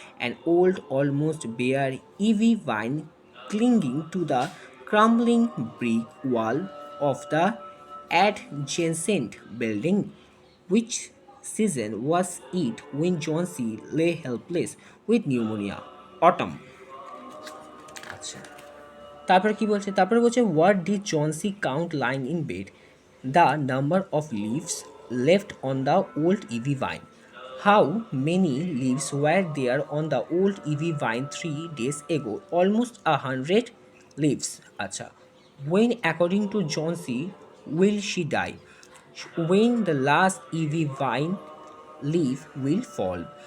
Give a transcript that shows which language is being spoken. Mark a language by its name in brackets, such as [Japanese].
[English] An old, almost bare ivy vine clinging to the crumbling brick wall of the adjacent building. Which season was it when Johnsy lay helpless with pneumonia? [Bangla] Autumn. আচ্ছা, তারপরে কি বলছে? তারপরে বলছে [English] What did Johnsy count lying in bed? The number of leaves left on the old ivy vine. How many leaves were there on the old EV vine 3 days ago? Almost 100 leaves. Acha. When, according to Johnsy, will she die? When the last EV vine leaf will fall.